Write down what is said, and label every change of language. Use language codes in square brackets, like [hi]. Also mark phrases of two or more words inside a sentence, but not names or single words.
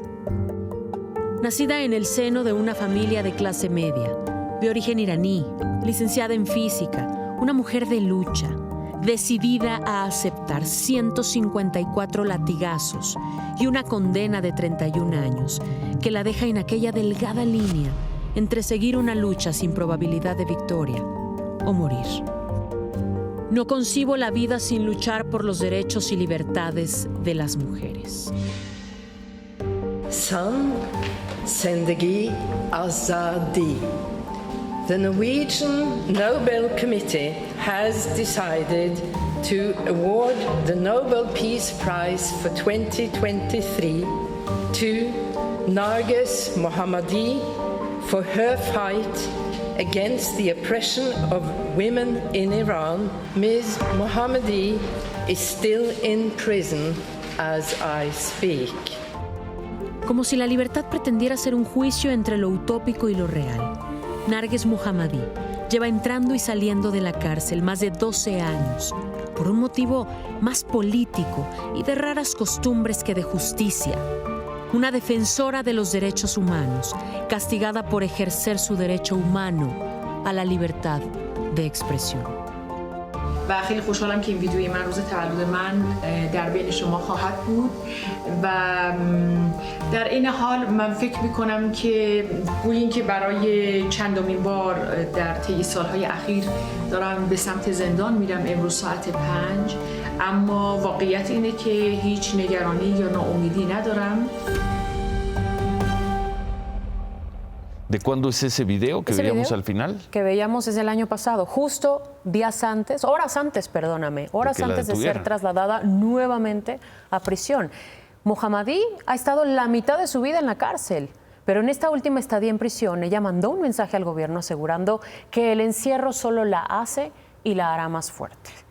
[es] Nacida en el seno de una familia de clase media, de origen iraní, licenciada en física, una mujer de lucha, decidida a aceptar 154 latigazos y una condena de 31 años, que la deja en aquella delgada línea entre seguir una lucha sin probabilidad de victoria o morir. No concibo la vida sin luchar por los derechos y libertades de las mujeres. [fa] San, زندگی، آزادی. [en] The Norwegian Nobel Committee has decided to award the Nobel Peace Prize for 2023 to Narges Mohammadi for her fight against the oppression of women in Iran. Ms. Mohammadi is still in prison as I speak. [es] Como si la libertad pretendiera ser un juicio entre lo utópico y lo real, Narges Mohammadi lleva entrando y saliendo de la cárcel más de 12 años por un motivo más político y de raras costumbres que de justicia. Una defensora de los derechos humanos, castigada por ejercer su derecho humano a la libertad de expresión. [fa] و خیلی خوشحالم که این ویدیوی من روز تولد من در بین شما خواهد بود و در این حال من فکر می‌کنم که گویا اینکه برای چندمین بار در طی سال‌های اخیر دارم به سمت زندان میرم امروز ساعت 5 اما واقعیت اینه که هیچ نگرانی یا ناامیدی ندارم. [es] ¿De cuándo es ese video que veíamos al final? Que veíamos es el año pasado, justo horas antes de ser trasladada nuevamente a prisión. Mohammadi ha estado la mitad de su vida en la cárcel, pero en esta última estadía en prisión, ella mandó un mensaje al gobierno asegurando que el encierro solo la hace y la hará más fuerte.